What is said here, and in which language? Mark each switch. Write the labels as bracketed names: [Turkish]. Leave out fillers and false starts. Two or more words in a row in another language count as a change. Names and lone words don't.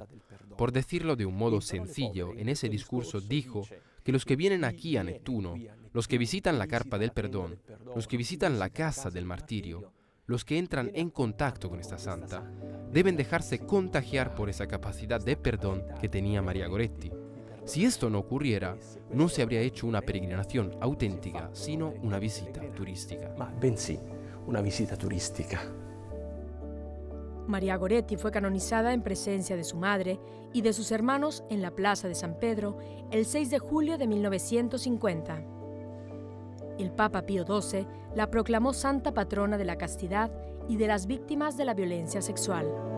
[Spanish] Por decirlo de un modo sencillo, en ese discurso dijo que los que vienen aquí a Nettuno, los que visitan la carpa del perdón, los que visitan la casa del martirio, los que entran en contacto con esta santa, deben dejarse contagiar por esa capacidad de perdón que tenía María Goretti. Si esto no ocurriera, no se habría hecho una peregrinación auténtica, sino una visita turística. [Italian] Ma bensì, [Spanish] una visita turística. María Goretti fue canonizada en presencia de su madre y de sus hermanos en la Plaza de San Pedro el 6 de julio de 1950. El Papa Pío XII la proclamó santa patrona de la castidad y de las víctimas de la violencia sexual.